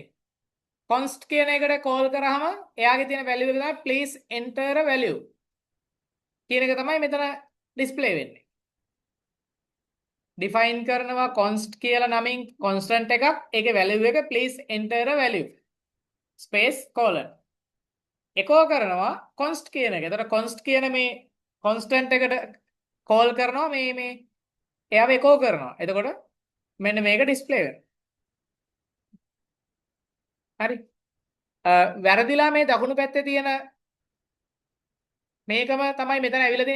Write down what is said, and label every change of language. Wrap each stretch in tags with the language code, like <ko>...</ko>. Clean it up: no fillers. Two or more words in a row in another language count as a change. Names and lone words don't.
<si>const කියන එකට call කරාම එයාගේ තියෙන value එක තමයි</si> <en>please enter a value</en> <si>කියන එක තමයි මෙතන display වෙන්නේ. define කරනවා const කියලා නමින් constant එකක්. ඒකේ value එක</si> <en>please enter a value space colon.</en> <si>echo කරනවා const කියන එක. එතකොට const කියන මේ constant එකට call කරනවා මේ එයාව echo කරනවා. එතකොට මෙන්න මේක display වෙනවා. හරි. වැරදිලා මේ දකුණු පැත්තේ තියෙන මේකම තමයි මෙතන ඇවිල්ලා තියෙන්නේ.</si>